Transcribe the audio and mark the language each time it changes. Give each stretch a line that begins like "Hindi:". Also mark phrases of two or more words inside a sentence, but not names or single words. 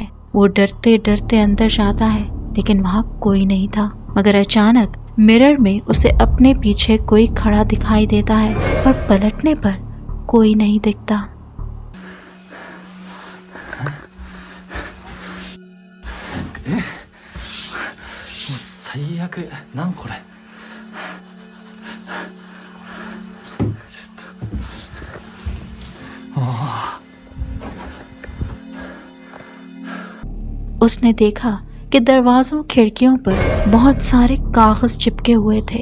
Hindi: वो डरते डरते अंदर जाता है लेकिन वहाँ कोई नहीं था, मगर अचानक मिरर में उसे अपने पीछे कोई खड़ा दिखाई देता है और पलटने पर कोई नहीं दिखता।
Japanese: 最悪。なんこれ。
Hindi: उसने देखा कि दरवाजों खिड़कियों पर बहुत सारे कागज चिपके हुए थे।